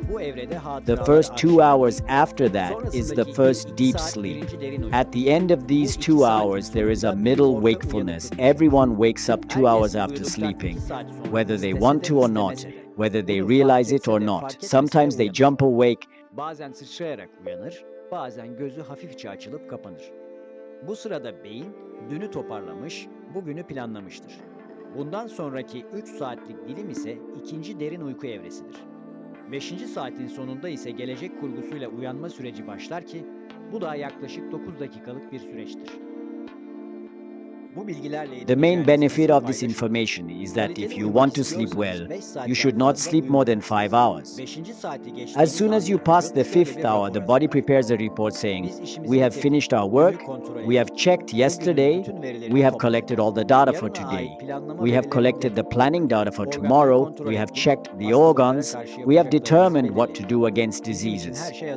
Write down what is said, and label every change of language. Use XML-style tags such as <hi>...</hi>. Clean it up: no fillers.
<en>The first 2 hours after that is the first deep sleep. At the end of these 2 hours, there is a middle wakefulness. Everyone wakes up 2 hours after sleeping, whether they want to or not, whether they realize it or not. Sometimes they jump awake.</en> <tr>Bazen sıçrayarak uyanır, bazen gözü hafifçe açılıp kapanır. Bu sırada beyin dünü toparlamış, bugünü planlamıştır. Bundan sonraki 3 saatlik dilim ise ikinci derin uyku evresidir. 5. saatin sonunda ise gelecek kurgusuyla uyanma süreci başlar ki bu da yaklaşık 9 dakikalık bir süreçtir.</tr> <en>The main benefit of this information is that if you want to sleep well, you should not sleep more than 5 hours. As soon as you pass the 5th hour, the body prepares a report saying, "We have finished our work, we have checked yesterday, we have collected all the data for today, we have collected the planning data for tomorrow, we have checked the organs, we have determined what to do against diseases.</en>